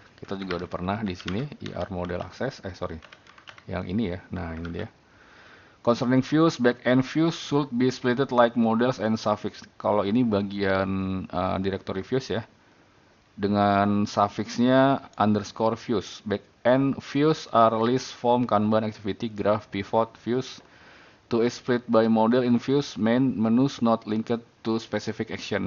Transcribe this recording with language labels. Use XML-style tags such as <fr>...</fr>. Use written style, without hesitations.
<id>Kita juga udah pernah di sini ER model access, yang ini ya. Nah ini dia.</id> <en>Concerning views, backend views should be splitted like models and suffix.</en> <id>Kalau ini bagian directory views ya, dengan suffixnya underscore views.</id> <en>Backend views are list, form, kanban, activity, graph, pivot, views. To split by model in views, main menus not linked to specific action.</en>